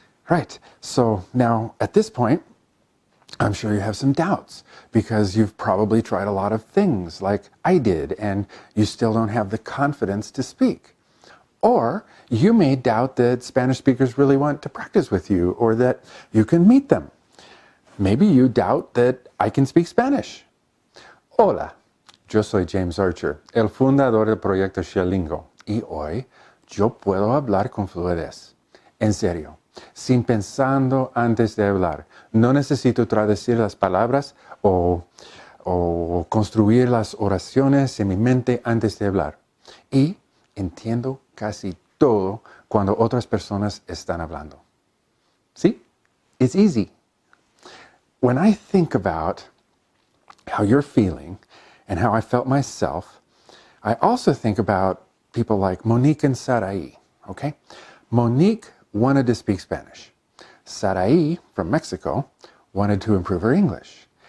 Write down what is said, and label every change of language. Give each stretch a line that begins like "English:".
English: Right, so now at this point, I'm sure you have some doubts because you've probably tried a lot of things like I did and you still don't have the confidence to speak. Or you may doubt that Spanish speakers really want to practice with you or that you can meet them. Maybe you doubt that I can speak Spanish.
Spanish: Hola, yo soy James Archer, el fundador del proyecto ShareLingo, y hoy yo puedo hablar con fluidez. En serio. Sin pensando antes de hablar. No necesito traducir las palabras o construir las oraciones en mi mente antes de hablar. Y entiendo casi todo cuando otras personas están hablando.
English: See? It's easy. When I think about how you're feeling and how I felt myself, I also think about people like Monique and Sarai, okay? Monique wanted to speak Spanish. Sarai, from Mexico, wanted to improve her English.